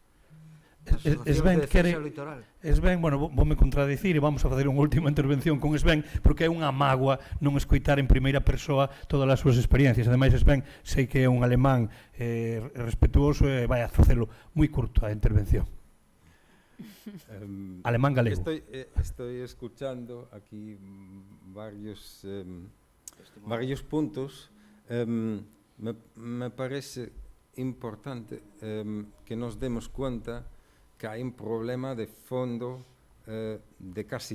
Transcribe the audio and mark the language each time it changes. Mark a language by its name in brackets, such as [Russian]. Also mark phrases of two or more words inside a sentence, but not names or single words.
[Galician] Sven, bueno, voume contradicir e vamos a fazer unha última intervención con Sven, porque é unha mágoa non escoitar en primeira persoa todas as súas experiencias. Ademais, Sven, sei que é un alemán respetuoso e vai a facelo moi curto a intervención. Alemán galego. [Spanish] Estoy escuchando aquí varios puntos. Me parece importante que nos demos cuenta que hay un problema de fondo de casi